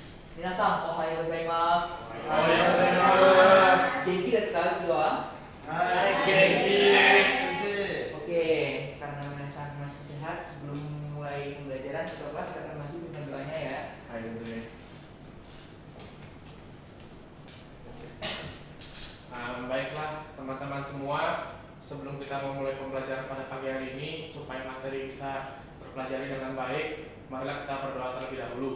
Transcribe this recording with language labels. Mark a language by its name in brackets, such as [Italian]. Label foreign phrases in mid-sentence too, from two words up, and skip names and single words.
[Japanese] 皆さん、おはようございます。おはようございます。元気ですか、今日は？はい、元気です。 [Indonesian] Oke, karena Minasang masih sehat, sebelum mulai pembelajaran kita kelas kita akan masuk dengan doanya ya. Hai, tentunya. Baiklah teman-teman semua, sebelum kita memulai pembelajaran pada pagi hari ini, supaya materi bisa terpelajari dengan baik, marilah kita berdoa terlebih dahulu.